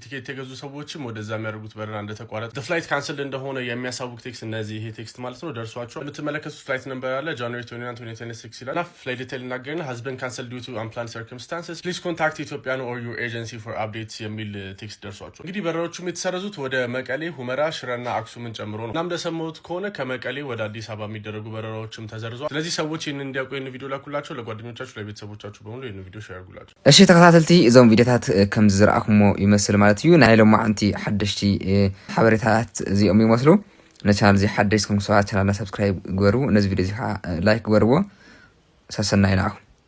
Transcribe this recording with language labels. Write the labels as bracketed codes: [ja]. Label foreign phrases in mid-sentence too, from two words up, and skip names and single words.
[am] ቲኬት የገዙ ሰዎችም ወደዛ የሚያደርጉት በረራ እንደተቋረጠ [en] flight cancel [am] እንደሆነ የሚያሳውቅ ቴክስት እነዚህ ይሄ ቴክስት ማለት ነው ደርሷቸው የምትመለከቱት [en] flight number [am] አለ ጃንዋሪ 29 2026 ይላል። [en] flight detail [am] እናገርና [en] has been cancelled due to unplanned circumstances please contact Ethiopian or your agency for updates [am] የሚል ቴክስት ደርሷቸው እንግዲህ በረራዎቹም የተሰረዙት ወደ መቀሌ፣ ሁመራ፣ ሽረና አክሱምን ጨምሮ ነው። እናም እንደሰማሁት ከሆነ ከመቀሌ ወደ አዲስ አበባ የሚደረጉ የሚያደርጉ በረራዎችም ተሰርዟል። ስለዚህ ሰዎች ይህንን እንዲያውቁ ይህን ቪዲዮ ላኩላቸው፣ ለጓደኞቻችሁ ለቤተሰቦቻችሁ በሙሉ ይህን ቪዲዮ ሼር አድርጉላቸው። [ti] እሺ ተከታተልቲ እዞም ቪዲዮታት ከም ዝረአኹሞ ይመስል ማለት እዩ ናይ ሎማዓንቲ ሓደሽቲ ሓበሬታታት እዚኦም ይመስሉ ነቻናል እዚ ሓደሽቲ ከም ሰባት ቻናልና ሰብስክራይብ ግበሩ ነዚ ቪዲዮ እዚ ላይክ ግበርዎ ሰሰናይ ናኹ